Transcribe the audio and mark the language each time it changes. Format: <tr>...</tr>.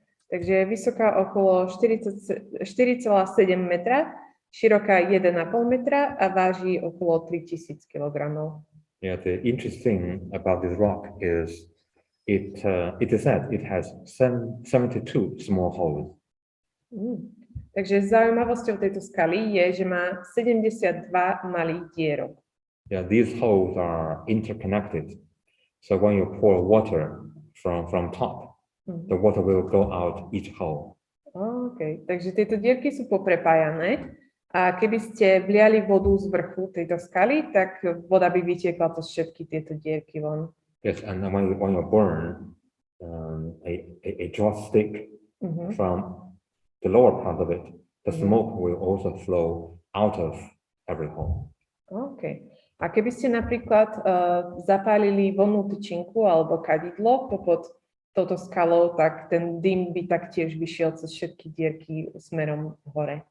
<sk>Takže je vysoká okolo 4,7 metra, široká 1,5 metra a váži okolo 3000 kilogramov.</sk> <en>Yeah, the interesting about this rock is it is said it has 72 small holes.</en> <sk>Takže zaujímavosťou tejto skaly je, že má 72 malých dierok.</sk> <en>Yeah, these holes are interconnected. So when you pour water from top, the water will go out each hole. Okay.</en> <sk>Takže tieto dierky sú poprepájané a keby ste vliali vodu z vrchu tejto skaly, tak voda by vytiekla cez všetky tieto dierky von.</sk> <en>Yes, and when you burn a joss stick from the lower part of it, the smoke will also flow out of every hole. Okay.</en> <sk>A keby ste napríklad zapálili vonnú tyčinku alebo kadidlo popod touto skalou, tak ten dym by taktiež vyšiel cez všetky dierky smerom hore.</sk>